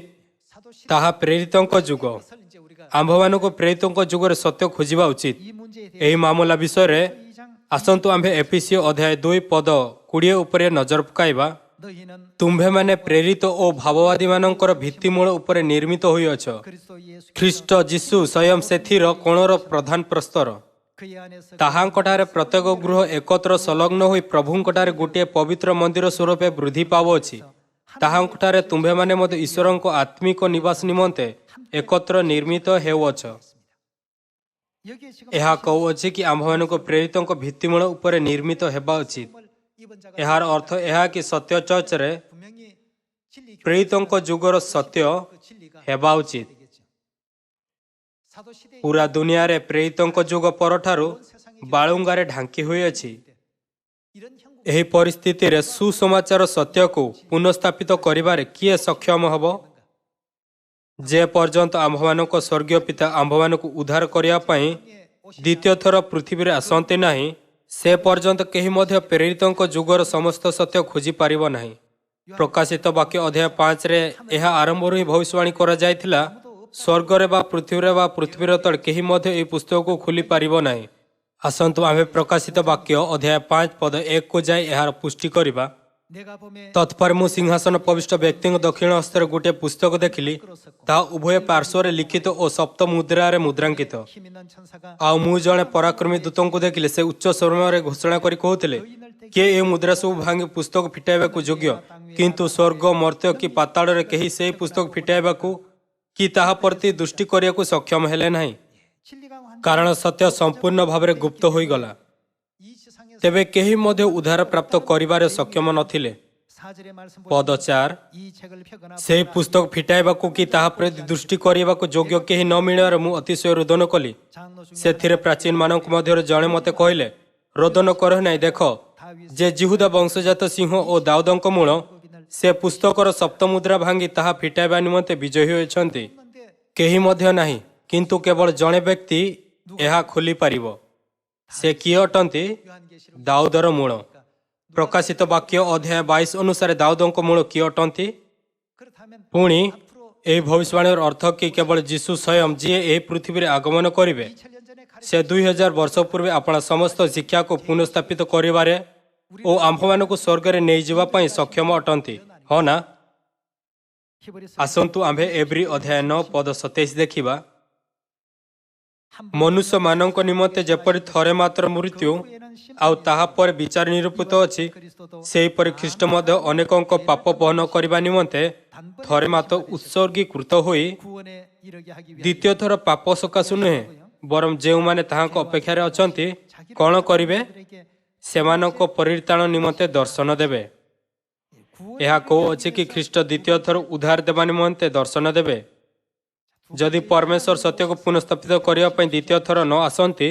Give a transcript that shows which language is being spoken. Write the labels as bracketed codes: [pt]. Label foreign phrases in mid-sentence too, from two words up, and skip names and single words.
[or] ତାହା ପ୍ରେରିତଙ୍କ ଯୁଗ। ଆମ୍ଭମାନଙ୍କୁ ପ୍ରେରିତଙ୍କ ଯୁଗରେ ସତ୍ୟ ଖୋଜିବା ଉଚିତ। ଏହି ମାମଲା ବିଷୟରେ ଆସନ୍ତୁ ଆମ୍ଭେ ଏଫେସିୟ ଅଧ୍ୟାୟ 2 ପଦ 20 ଉପରେ ନଜର ପକାଇବା। [ko] 너희는 [or] ତୁମ୍ଭେମାନେ ପ୍ରେରିତ ଓ ଭାବବାଦୀମାନଙ୍କର ଭିତ୍ତିମୂଳ ଉପରେ ନିର୍ମିତ ହୋଇଅଛ। [ko] 그리스도 예수 [or] ଖ୍ରୀଷ୍ଟ ଯୀଶୁ ସ୍ୱୟଂ ସେଥିର କୋଣର ପ୍ରଧାନ ପ୍ରସ୍ତର। [ko] 그의 안에서 [or] ତାହାଙ୍କଠାରେ ପ୍ରତ୍ୟେକ ଗୃହ ଏକତ୍ର ସଂଲଗ୍ନ ହୋଇ ପ୍ରଭୁଙ୍କଠାରେ ଗୋଟିଏ ପବିତ୍ର ମନ୍ଦିର ସ୍ୱରୂପେ ବୃଦ୍ଧି ପାଉଅଛି। ତାହାଙ୍କଠାରେ ତୁମ୍ଭେମାନେ ମଧ୍ୟ ଈଶ୍ୱରଙ୍କ ଆତ୍ମିକ ନିବାସ ନିମନ୍ତେ ଏକତ୍ର ନିର୍ମିତ ହେଉଅଛ। [ko] 여기에 지금 [or] ଏହା କହୁଅଛି କି ଆମ୍ଭମାନଙ୍କୁ ପ୍ରେରିତଙ୍କ ଭିତ୍ତିମୂଳ ଉପରେ ନିର୍ମିତ ହେବା ଉଚିତ। [ko] 이번 자가 [or] ଏହାର ଅର୍ଥ ଏହା କି ସତ୍ୟ ଚର୍ଚ୍ଚରେ [ko] 분명히 진리 [or] ପ୍ରେରିତଙ୍କ ଯୁଗର ସତ୍ୟ [ko] 그 진리가 [or] ହେବା ଉଚିତ। [ko] 되겠죠. 사도 시대에 [or] ପୁରା ଦୁନିଆରେ ପ୍ରେରିତଙ୍କ ଯୁଗ ପରଠାରୁ ବାଳୁଙ୍ଗାରେ ଢାଙ୍କି ହୋଇଅଛି। [ko] 이런 형국 [or] ଏହି ପରିସ୍ଥିତିରେ ସୁସମାଚାର ସତ୍ୟକୁ ପୁନଃସ୍ଥାପିତ କରିବାରେ କିଏ ସକ୍ଷମ ହେବ? ଯେ ପର୍ଯ୍ୟନ୍ତ ଆମ୍ଭମାନଙ୍କ ସ୍ୱର୍ଗୀୟ ପିତା ଆମ୍ଭମାନଙ୍କୁ ଉଦ୍ଧାର କରିବା ପାଇଁ ଦ୍ୱିତୀୟ ଥର ପୃଥିବୀରେ ଆସନ୍ତି ନାହିଁ, ସେ ପର୍ଯ୍ୟନ୍ତ କେହି ମଧ୍ୟ ପ୍ରେରିତଙ୍କ ଯୁଗର ସମସ୍ତ ସତ୍ୟ ଖୋଜିପାରିବ ନାହିଁ। ପ୍ରକାଶିତ ବାକ୍ୟ ଅଧ୍ୟାୟ 5ରେ ଏହା ଆରମ୍ଭରୁ ହିଁ ଭବିଷ୍ୟବାଣୀ କରାଯାଇଥିଲା, ସ୍ୱର୍ଗରେ ବା ପୃଥିବୀର ତଳେ କେହି ମଧ୍ୟ ଏହି ପୁସ୍ତକକୁ ଖୋଲି ପାରିବ ନାହିଁ। ଆସନ୍ତୁ ଆମ୍ଭେ ପ୍ରକାଶିତ ବାକ୍ୟ ଅଧ୍ୟାୟ 5 ପଦ 1କୁ ଯାଇ ଏହାର ପୁଷ୍ଟି କରିବା। [ko] 내가 봄에 [or] ତତ୍ପରେ ମୁଁ ସିଂହାସନ ପ୍ରବିଷ୍ଟ ବ୍ୟକ୍ତିଙ୍କ ଦକ୍ଷିଣ ହସ୍ତରେ ଗୋଟିଏ ପୁସ୍ତକ ଦେଖିଲି। ତାହା ଉଭୟ ପାର୍ଶ୍ୱରେ ଲିଖିତ ଓ ସପ୍ତ ମୁଦ୍ରାରେ ମୁଦ୍ରାଙ୍କିତ। [ko] 힘 있는 천사가 [or] ଆଉ ମୁଁ ଜଣେ ପରାକ୍ରମୀ ଦୂତଙ୍କୁ ଦେଖିଲି। ସେ ଉଚ୍ଚ ସ୍ୱରରେ ଘୋଷଣା କରି କହୁଥିଲେ, କିଏ ଏ ମୁଦ୍ରା ସବୁ ଭାଙ୍ଗି ପୁସ୍ତକ ଫିଟାଇବାକୁ ଯୋଗ୍ୟ? କିନ୍ତୁ ସ୍ୱର୍ଗ, ମର୍ତ୍ତ୍ୟ କି ପାତାଳରେ କେହି ସେହି ପୁସ୍ତକ ଫିଟାଇବାକୁ କି ତାହା ପ୍ରତି ଦୃଷ୍ଟି କରିବାକୁ ସକ୍ଷମ ହେଲେ ନାହିଁ, [ko] 진리가 완전 [or] କାରଣ ସତ୍ୟ ସମ୍ପୂର୍ଣ୍ଣ ଭାବରେ ଗୁପ୍ତ ହୋଇଗଲା। [ko] 이 세상에서 [or] ତେବେ କେହି ମଧ୍ୟ ଉଦ୍ଧାର ପ୍ରାପ୍ତ କରିବାରେ ସକ୍ଷମ ନଥିଲେ। [ko] 사절의 말씀 [or] ପଦ 4 [ko] 이 책을 펴거나 [or] ସେହି ପୁସ୍ତକ ଫିଟାଇବାକୁ କି ତାହା ପ୍ରତି ଦୃଷ୍ଟି କରିବାକୁ ଯୋଗ୍ୟ କେହି ନ ମିଳିବାରେ ମୁଁ ଅତିଶୟ ରୋଦନ କଲି। [ko] 장로 중에 [or] ସେଥିରେ ପ୍ରାଚୀନମାନଙ୍କ ମଧ୍ୟରୁ ଜଣେ ମୋତେ କହିଲେ, ରୋଦନ କର ନାହିଁ, ଦେଖ ଯେ ଜିହୁଦା ବଂଶଜାତ ସିଂହ ଓ ଦାଉଦଙ୍କ ମୂଳ ସେ ପୁସ୍ତକର ସପ୍ତମୁଦ୍ରା ଭାଙ୍ଗି ତାହା ଫିଟାଇବା ନିମନ୍ତେ ବିଜୟୀ ହୋଇଛନ୍ତି। [ko] 없는데 [or] କେହି ମଧ୍ୟ ନାହିଁ, କିନ୍ତୁ କେବଳ ଜଣେ ବ୍ୟକ୍ତି ଏହା ଖୋଲିପାରିବ। ସେ କିଏ ଅଟନ୍ତି? [ko] 요한계시록 [or] ଦାଉଦର ମୂଳ। ପ୍ରକାଶିତ ବାକ୍ୟ ଅଧ୍ୟାୟ 22 ଅନୁସାରେ ଦାଉଦଙ୍କ ମୂଳ କିଏ ଅଟନ୍ତି? [ko] 그렇다면 [or] ପୁଣି [ko] 앞으로 [or] ଏହି ଭବିଷ୍ୟବାଣୀର ଅର୍ଥ କି କେବଳ ଯୀଶୁ ସ୍ୱୟଂ ଯିଏ ଏହି ପୃଥିବୀରେ ଆଗମନ କରିବେ। [ko] 2000년 전에 [or] ସେ 2000 ବର୍ଷ ପୂର୍ବେ ଆପଣା ସମସ୍ତ ଶିକ୍ଷାକୁ ପୁନଃସ୍ଥାପିତ କରିବାରେ ଓ ଆମ୍ଭମାନଙ୍କୁ ସ୍ୱର୍ଗରେ ନେଇଯିବା ପାଇଁ ସକ୍ଷମ ଅଟନ୍ତି, ହଁ ନା? [ko] 히브리서 [or] ଆସନ୍ତୁ ଆମ୍ଭେ ଏବ୍ରୀ ଅଧ୍ୟାୟ 9 ପଦ 27 ଦେଖିବା। ମନୁଷ୍ୟମାନଙ୍କ ନିମନ୍ତେ ଯେପରି ଥରେ ମାତ୍ର ମୃତ୍ୟୁ ଆଉ ତାହାପରେ ବିଚାର ନିରୂପିତ ଅଛି, ସେହିପରି ଖ୍ରୀଷ୍ଟ ମଧ୍ୟ ଅନେକଙ୍କ ପାପ ବହନ କରିବା ନିମନ୍ତେ ଥରେ ମାତ୍ର ଉତ୍ସର୍ଗୀକୃତ ହୋଇ [ko] 구원에 이르게 하기 위하여 [or] ଦ୍ୱିତୀୟ ଥର ପାପ ସକାଶୁ ନୁହେଁ, ବରଂ ଯେଉଁମାନେ ତାହାଙ୍କ ଅପେକ୍ଷାରେ ଅଛନ୍ତି କ'ଣ କରିବେ? ସେମାନଙ୍କ ପରିତ୍ରାଣ ନିମନ୍ତେ ଦର୍ଶନ ଦେବେ। ଏହା କହୁଅଛି କି ଖ୍ରୀଷ୍ଟ ଦ୍ୱିତୀୟ ଥର ଉଦ୍ଧାର ଦେବା ନିମନ୍ତେ ଦର୍ଶନ ଦେବେ। ଯଦି ପରମେଶ୍ୱର ସତ୍ୟକୁ ପୁନଃସ୍ଥାପିତ କରିବା ପାଇଁ ଦ୍ୱିତୀୟ ଥର ନ ଆସନ୍ତି,